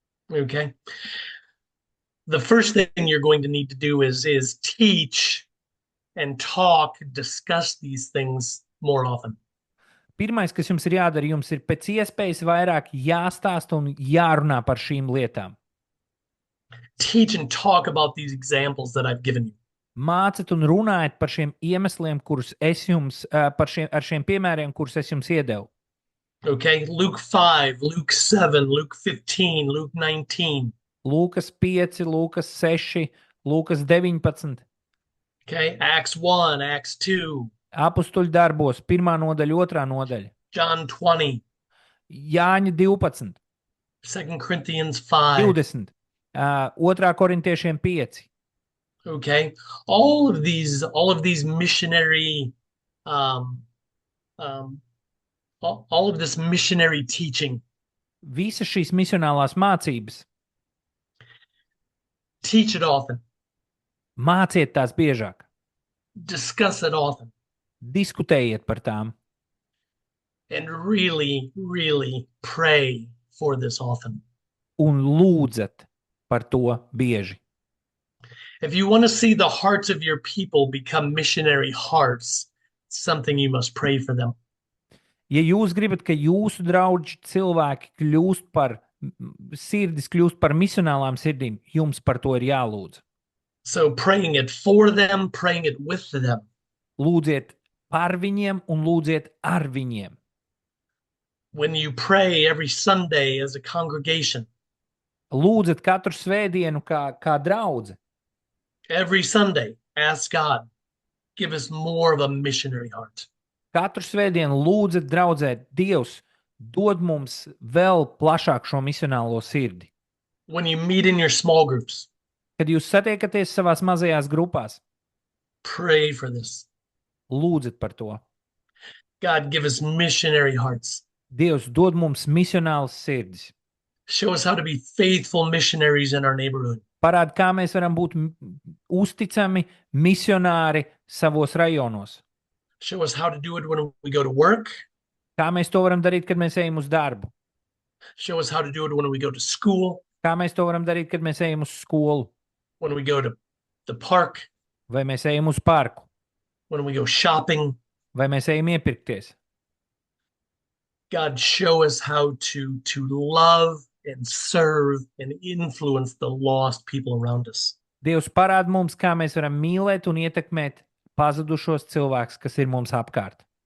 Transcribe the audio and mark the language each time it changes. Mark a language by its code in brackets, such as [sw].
[en] Okay. The first thing you're going to need to do is teach and talk, discuss these things more often. [lv] Pirmais, kas jums ir jādara, jums ir pēc iespējas vairāk jāstāsta un jārunā par šīm lietām. [en] Teach and talk about these examples that I've given you. [lv] Māciet un runājiet par šiem iemesliem, kurus es jums, ar šiem piemēriem, kurus es jums iedevu. [en] Okay, Luke 5, Luke 7, Luke 15, Luke 19. [lv] Lūkas 5, Lūkas 6, Lūkas 19, [en] Okay, Acts 1, Acts 2, [lv] Apustuļu darbos, 1. nodaļa, 2. nodaļa, [en] John 20, [lv] Jāņa 12, [en] 2 Corinthians 5. [lv] 20, 2. korintiešiem 5. [en] Okay, all of these missionary, all of this missionary teaching, [lv] Visas šīs misionālās mācības, [en] teach it often, [lv] māciet tās biežāk, [en] discuss it often, [lv] diskutējiet par tām [en] and really, really pray for this often. [lv] un lūdzat par to bieži. [en] If you want to see the hearts of your people become missionary hearts, it's something you must pray for them. [lv] Ja jūs gribat, ka jūsu draugi cilvēki kļūst par sirdis, kļūst par misionālām sirdīm, jums par to ir jālūdz. [en] So praying it for them, praying it with them. [lv] Lūdziet par viņiem un lūdziet ar viņiem. [en] When you pray every Sunday as a congregation, [lv] Lūdziet katru svētdienu kā draudze. [en] every Sunday, ask God, give us more of a missionary heart. [lv] Katru svētdienu lūdziet draudzē, Dievs dod mums vēl plašāk šo misionālo sirdi. [en] When you meet in your small groups, [lv] Kad jūs satiekaties savās mazajās grupās, [en] pray for this. [lv] lūdziet par to. [en] God, give us missionary hearts. [lv] Dievs dod mums misionālas sirdis. [en] Show us how to be faithful missionaries in our neighborhood. [lv] Parāda, kā mēs varam būt uzticami misionāri savos rajonos. [en] Show us how to do it when we go to work. [lv] Kā mēs to varam darīt, kad mēs ejam uz darbu? [en] Show us how to do it when we go to school, [lv] Kā mēs to varam darīt, kad mēs ejam uz skolu? [en] when we go to the park, [lv] Vai mēs ejam uz parku? [en] when we go shopping. [lv] Vai mēs ejam iepirkties? [en] God, show us how to love and serve and influence the lost people around us. [lv] Dievs parāda mums, kā mēs varam mīlēt un ietekmēt pazudušos cilvēkus, kas ir mums apkārt.